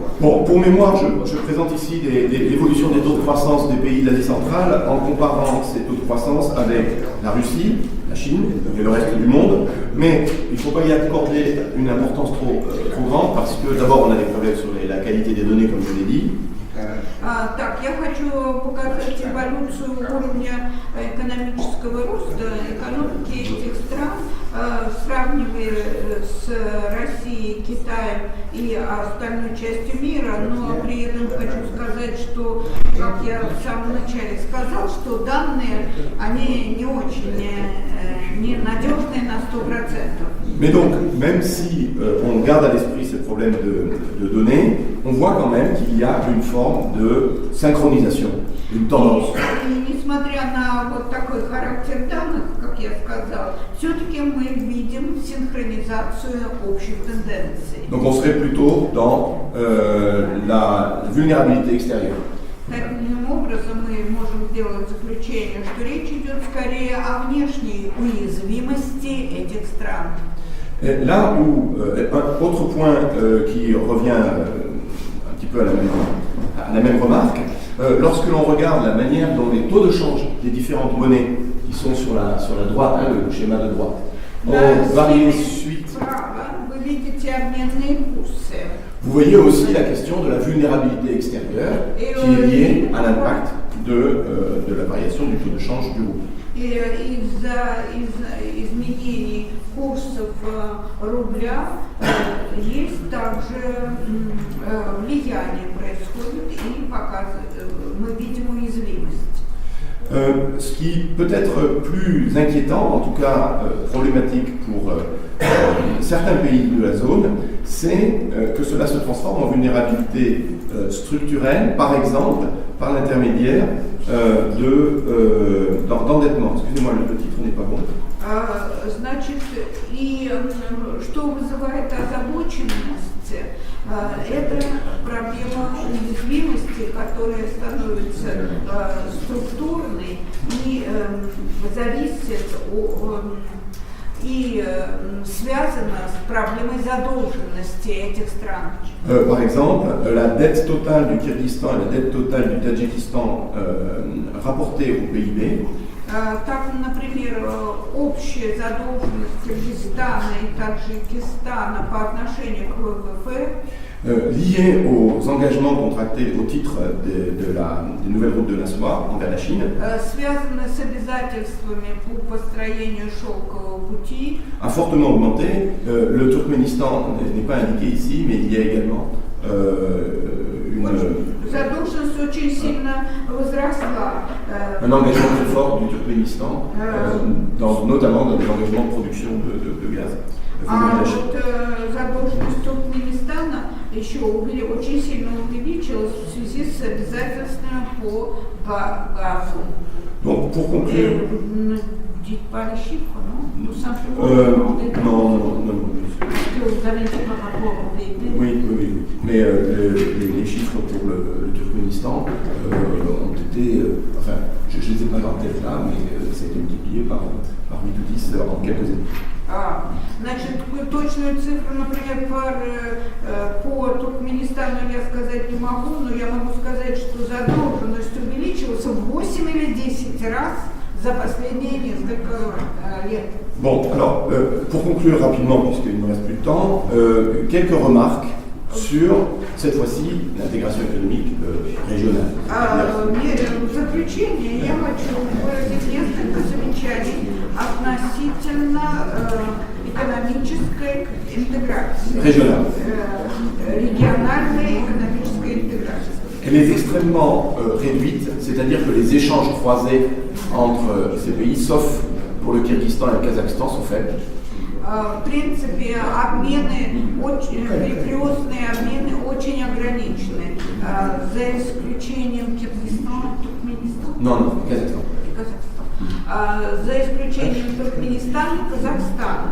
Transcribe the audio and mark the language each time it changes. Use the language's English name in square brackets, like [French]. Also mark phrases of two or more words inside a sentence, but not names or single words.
[French] Bon, pour mémoire, je présente ici l'évolution des taux de croissance des pays de l'Asie centrale en comparant ces taux de croissance avec la Russie, la Chine et le reste du monde. Mais il ne faut pas y accorder une importance trop grande parce que d'abord on a des problèmes sur la qualité des données, comme je l'ai dit. [Russian] Так, я хочу показать эволюцию уровня экономического роста экономики этих стран, сравнивая с Россией, Китаем и остальной частью мира, но при этом хочу сказать, что, как я в самом начале сказал, что данные, они не очень ненадежные на 100%. [French] Mais donc, même si on garde à l'esprit ce problème de données, on voit quand même qu'il y a une forme de synchronisation une tendance. [Russian] И несмотря на вот такой характер данных, как я сказала, все-таки мы видим синхронизацию общих тенденций. [French] Donc on serait plutôt dans la vulnérabilité extérieure. [Russian] Таким образом, мы можем сделать заключение, что речь идет скорее о внешней уязвимости этих стран. [French] Là où, un autre point qui revient un petit peu à la même remarque, lorsque l'on regarde la manière dont les taux de change des différentes monnaies qui sont sur la droite, hein, le schéma de droite, ont varié suite. [Russian] Вы видите обменные курсы. [French] Vous voyez aussi la question de la vulnérabilité extérieure qui est liée à l'impact de la variation du taux de change du rouble. [Russian] И из-за изменений курсов рубля есть также влияние происходит и мы видим уязвимость. [French] Ce qui peut être plus inquiétant, en tout cas problématique pour certains pays de la zone, c'est que cela se transforme en vulnérabilité structurelle, par exemple par l'intermédiaire d'endettement. Excusez-moi, le titre n'est pas bon. [Russian] Значит, и что вызывает озабоченность, это проблема уязвимости, которая становится структурной и зависит и связана с проблемой задолженности этих стран. [French] Par exemple, la dette totale du Kyrgyzstan et la dette totale du Tadjikistan rapportées au PIB. [Russian] Так, например, общая задолженность Кыргызстана и Таджикистана по отношению к ВВП [French] liées aux engagements contractés au titre des nouvelles routes de la soie envers la Chine, [Russian] связаны с обязательствами по построению шелкового пути, [French] a fortement augmenté. Le Turkménistan n'est pas indiqué ici, mais il y a également [Russian] задолженность очень сильно возросла. [French] Un engagement très fort du Turkménistan, notamment dans des engagements de production de gaz. [Russian] А вот задолженность Туркменистана еще очень сильно увеличилась в связи с обязательствами по газу. [French] Donc, pour conclure. Pas les chiffres, non? Tout simplement. Non. Est-ce que vous avez été par rapport au PIB? Oui. Mais les chiffres pour le Turkménistan ont été. Enfin, je ne les ai pas en tête là, mais ça a été multiplié par 8 ou 10 en quelques années. [Russian] Значит, точную цифру, например, по Туркменистану я сказать не могу, но я могу сказать, что задолженность увеличилась в 8 или 10 раз за последние несколько лет. [French] Bon, alors, pour conclure rapidement, puisqu'il ne me reste plus de temps, quelques remarques sur, cette fois-ci, l'intégration économique régionale. [Russian] В заключение я хочу выразить несколько замечаний относительно экономической интеграции. Региональной экономической интеграции. [French] Elle est extrêmement réduite, c'est-à-dire que les échanges croisés entre ces pays, sauf pour le Kyrgyzstan et le Kazakhstan, sont faibles. [Russian] В принципе, перекрестные обмены очень ограничены, за исключением Киргизстана, Туркменистана. [French] Non, Kazakhstan. [Russian] За исключением Туркменистана и Казахстана.